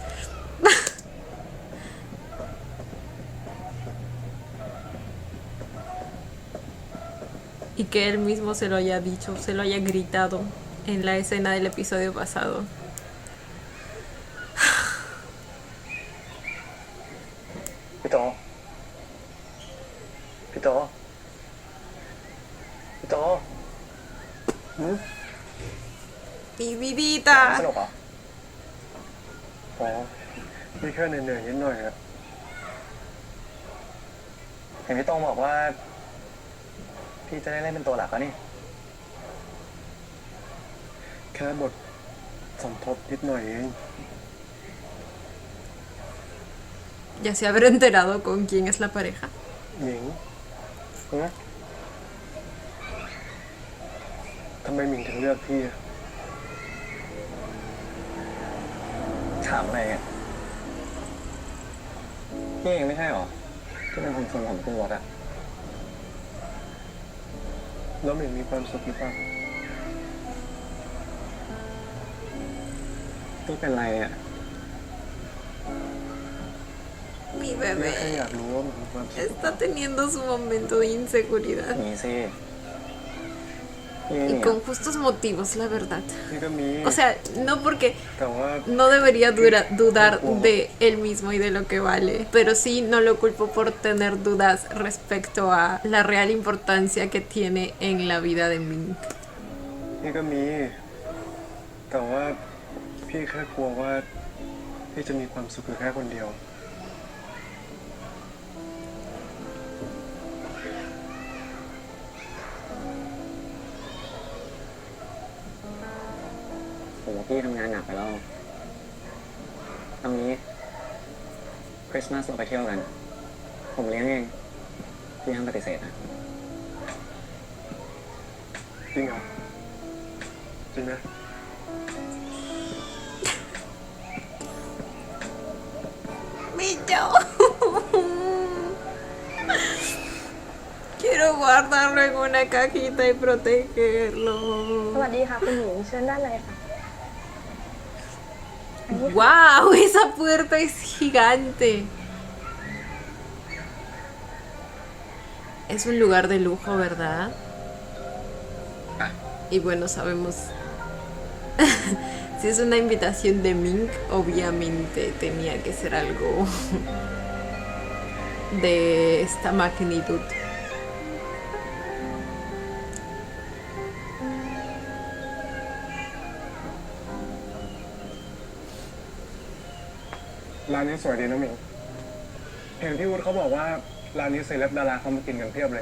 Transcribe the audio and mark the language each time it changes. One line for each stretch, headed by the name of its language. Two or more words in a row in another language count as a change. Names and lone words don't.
Spanish: y que él mismo se lo haya dicho, se lo haya gritado en la escena del episodio pasado. Pito. Pito. Pito. Mi vidita.
Thai: สนุกเหรอ อ๋อพี่แค่เหนื่อยๆนิดหน่อยอะ เห็นพี่โต้งบอกว่า พี่จะได้เล่นเป็นตัวหลักแล้วนี่ แค่บทสมทบนิดหน่อยเอง
Spanish: Ya se habrá enterado con quién es la pareja.
Thai: หมิงทำไมหมิงถึงเลือกพี่อะ ถามอะไรอ่ะพี่เองไม่ใช่หรอ ที่เป็นคนชวนผมขึ้นรถอะ แล้วหมิงมีความสุขหรือเปล่า พี่เป็นไรอ่ะ
Spanish: Mi
Thai: พี่แค่
Spanish: bebé
Thai: อยากรู้ว่าหมิงมีความสุข
Spanish: está teniendo su momento de inseguridad.
Thai: มีสิพี่
Spanish: Y con justos motivos, la verdad.
Thai: พี่ก็มี
Spanish: O sea, no porque
Thai: แต่ว่า
Spanish: no debería dudar de él mismo y de lo que vale, pero sí no lo culpo por tener dudas respecto a la real importancia que tiene en la vida de Ming.
Thai: พี่ก็มี แต่ว่าพี่แค่กลัวว่าพี่จะมีความสุขอยู่แค่คนเดียว ผมว่าพี่ทำงานหนักไปแล้วตอนนี้คริสต์มาสเราไปเที่ยวกัน ผมเลี้ยงเอง พี่ห้ามปฏิเสธนะ จริงเหรอ จริงนะ
Spanish: Mi yo. Quiero guardarlo en una cajita y protegerlo.
Thai: สวัสดีค่ะคุณหญิงเชิญด้านในค่ะ
Spanish: ¡Wow! Esa puerta es gigante. Es un lugar de lujo, ¿verdad? Y bueno, sabemos. Si es una invitación de Ming, obviamente tenía que ser algo de esta magnitud.
Thai: ร้านนี้สวยดีนะหมิง เห็นพี่วุฒิเขาบอกว่าร้านนี้เซเลบดาราเขามากินกันเพียบเลย